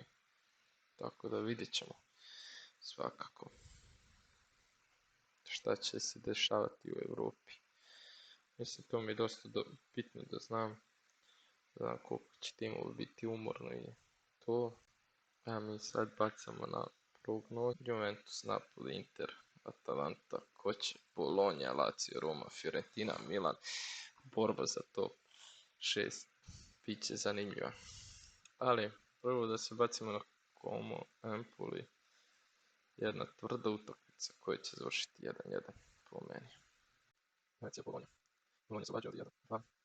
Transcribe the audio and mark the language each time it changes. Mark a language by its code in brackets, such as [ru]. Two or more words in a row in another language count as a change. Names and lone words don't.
[bs] Tako da vidjet ćemo svakako šta će se dešavati u Europi. Mislim, to mi je dosta bitno da znam koliko će timova biti umorno i to. A mi sad bacamo na prognozu. Juventus, Napoli, Inter, Atalanta, ko će? Bologna, Lazio, Roma, Fiorentina, Milan. Borba za top 6 bit će zanimljiva. Ali prvo da se bacimo na Como, Empoli. Jedna tvrda utakmica koja će završiti 1:1 po meni. Znači je Bologna. Bologna se vađa od 1:2.